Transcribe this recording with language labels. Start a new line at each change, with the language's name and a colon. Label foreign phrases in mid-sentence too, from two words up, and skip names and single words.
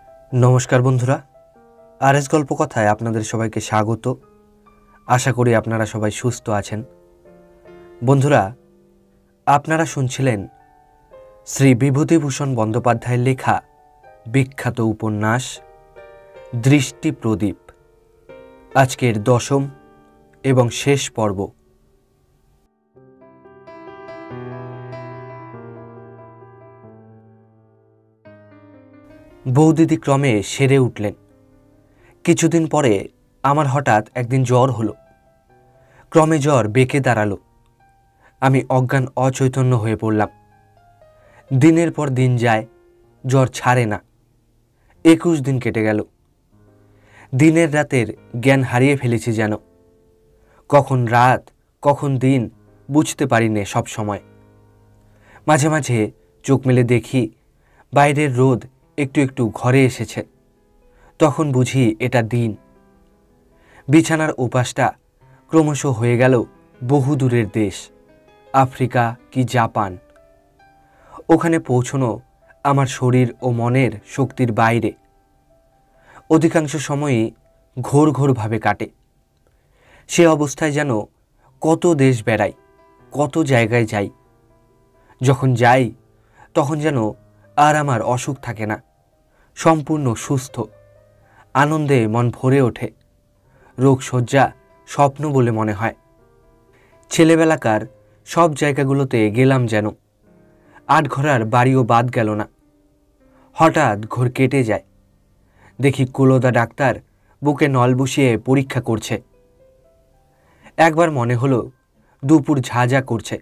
Bangla: নমস্কার বন্ধুরা আরএস গল্প কথায় আপনাদের সবাইকে স্বাগত। আশা করি আপনারা সবাই সুস্থ আছেন। বন্ধুরা আপনারা শুনছিলেন শ্রী বিভূতিভূষণ বন্দ্যোপাধ্যায়ের লেখা বিখ্যাত উপন্যাস দৃষ্টি প্রদীপ আজকের দশম এবং শেষ পর্ব। বৌদিদি ক্রমে সেরে উঠলেন। কিছুদিন পরে আমার হঠাৎ একদিন জ্বর হলো। ক্রমে জ্বর বেঁকে দাঁড়ালো। আমি অজ্ঞান অচৈতন্য হয়ে পড়লাম। দিনের পর দিন যায়, জ্বর ছাড়ে না। 21 দিন কেটে গেল। দিনের রাতের জ্ঞান হারিয়ে ফেলেছি যেন। কখন রাত কখন দিন বুঝতে পারি নে সব সময়। মাঝে মাঝে চোখ মেলে দেখি বাইরের রোদ একটু একটু ঘরে এসেছে। তখন বুঝি এটা দিন। বিছানার উপাসটা ক্রমশ হয়ে গেল বহু দূরের দেশ, আফ্রিকা কি জাপান। ওখানে পৌঁছানো আমার শরীর ও মনের শক্তির বাইরে। অধিকাংশ সময়ই ঘোর ঘোর ভাবে কাটে। সে অবস্থায় যেন কত দেশ বেড়াই, কত জায়গায় যাই। যখন যাই তখন যেন আর আমার অসুখ থাকে না। সম্পূর্ণ সুস্থ, আনন্দে মন ভরে ওঠে। রোগ শয্যা স্বপ্ন বলে মনে হয়। ছেলেবেলাকার সব জায়গাগুলোতে গেলাম যেন। আটঘরার বাড়িও বাদ গেল না। হঠাৎ ঘোর কেটে যায়। দেখি কুলোদা ডাক্তার বুকে নল বসিয়ে পরীক্ষা করছে। একবার মনে হলো দুপুর ঝাঝা করছে।